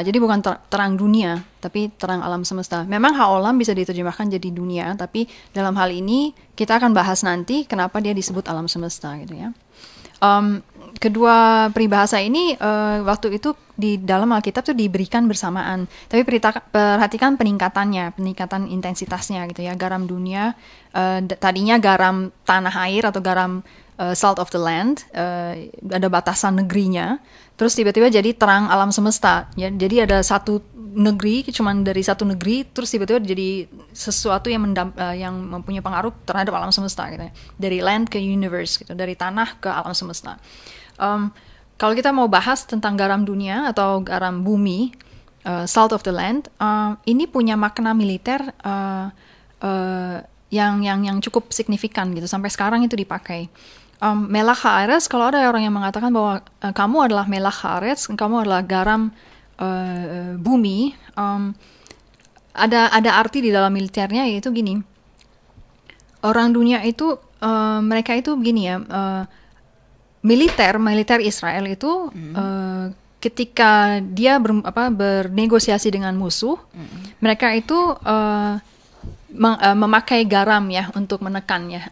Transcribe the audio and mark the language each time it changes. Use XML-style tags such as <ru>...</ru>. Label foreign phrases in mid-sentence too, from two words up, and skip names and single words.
<id>Jadi bukan terang dunia, tapi terang alam semesta. Memang haolam bisa diterjemahkan jadi dunia, tapi dalam hal ini kita akan bahas nanti kenapa dia disebut alam semesta gitu ya. Kedua peribahasa ini waktu itu di dalam Alkitab tuh diberikan bersamaan. Tapi perhatikan peningkatan intensitasnya gitu ya. Garam dunia, tadinya garam tanah air atau garam</id> <en>salt of the land,</en> <id>ada batasan negerinya. Terus tiba-tiba jadi terang alam semesta. Ya, jadi ada satu negeri, cuman dari satu negeri, terus tiba-tiba jadi sesuatu yang mempunyai pengaruh terhadap alam semesta gitu ya. Dari land ke universe gitu, dari tanah ke alam semesta. Kalau kita mau bahas tentang garam dunia atau garam bumi,</id> <en>salt of the land,</en> <id>ini punya makna militer yang cukup signifikan gitu. Sampai sekarang itu dipakai.</id> <he>מלח הארץ,</he> <id>kalau ada orang yang mengatakan bahwa kamu adalah</id> <he>מלח הארץ,</he> <id>kamu adalah garam bumi, ada arti di dalam militernya, yaitu gini. Orang dunia itu mereka itu begini ya, militer Israel itu ketika dia bernegosiasi dengan musuh, mereka itu memakai garam ya untuk menekannya.</id>